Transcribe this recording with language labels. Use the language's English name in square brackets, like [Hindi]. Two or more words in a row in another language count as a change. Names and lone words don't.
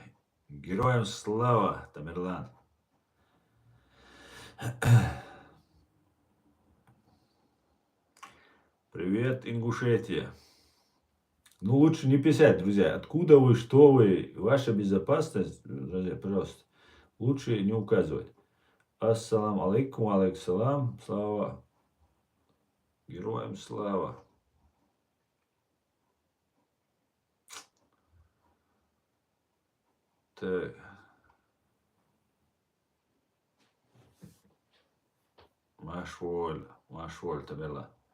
[Russian] Героям слава, Тамерлан! Привет, Ингушетия! Ну, лучше не писать, друзья. Откуда вы, что вы, ваша безопасность, друзья, пожалуйста, лучше не указывать. [Arabic] السلام عليكم، عليكم, [Russian] слава. Героям слава. Так. Машволь, Тамерлан.